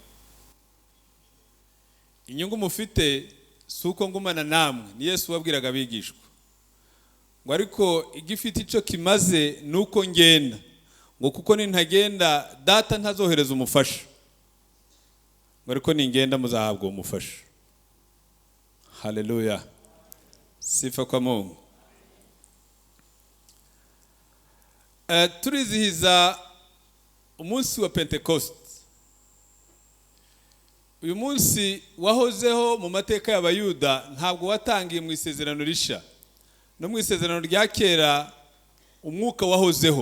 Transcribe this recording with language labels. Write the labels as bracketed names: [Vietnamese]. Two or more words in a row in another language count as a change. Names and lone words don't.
[Kinyarwanda] Inyungu mufite suko ngumana namwe, ni Yesu wabwiraga abigishwa. Ngo ariko igifite ico kimaze nuko ngenda, ngo kuko nintagenda data ntazohereza umufasha. Ngo ariko ningenda muzahabwa umufasha. Haleluya. [Swahili] Sifa kwa Mungu. [Kinyarwanda] Turizihiza umunsi wa Pentecoste. Uyu munsi wahozeho mu mateka y'Abayuda, ntabwo watangiye mu isezerano risha. No mu isezerano rya kera umwuka wahozeho.